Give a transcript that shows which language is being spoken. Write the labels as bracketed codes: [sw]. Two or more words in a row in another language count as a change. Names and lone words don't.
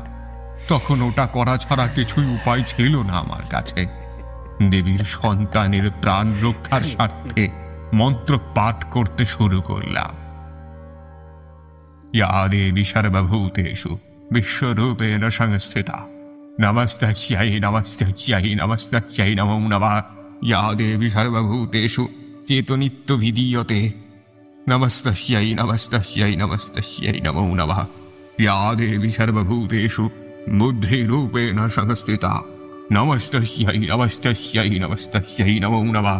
[bn] তখন ওটা করা ছাড়া কিছুই উপায় ছিল না আমার কাছে। দেবীর সন্তানের প্রাণ রক্ষার স্বার্থে মন্ত্র পাঠ করতে শুরু করলাম। [sa] ইয়া দেবী সর্বভূতেষু বিশ্বরূপেণ সংস্থিতা নমস্তস্যৈ নমস্তস্যৈ নমস্তস্যৈ নমো নমঃ। ইয়া দেবী সর্বভূতেষু চেতনিত্য বিধীয়তে নমস্তস্যৈ নমস্তস্যৈ নমস্তস্যৈ নমো নমঃ। ইয়া দেবী সর্বভূতেষু বুদ্ধিরূপেণ সংস্থিতা নমস্তস্যৈ নমস্তস্যৈ নমস্তস্যৈ নমো নমঃ।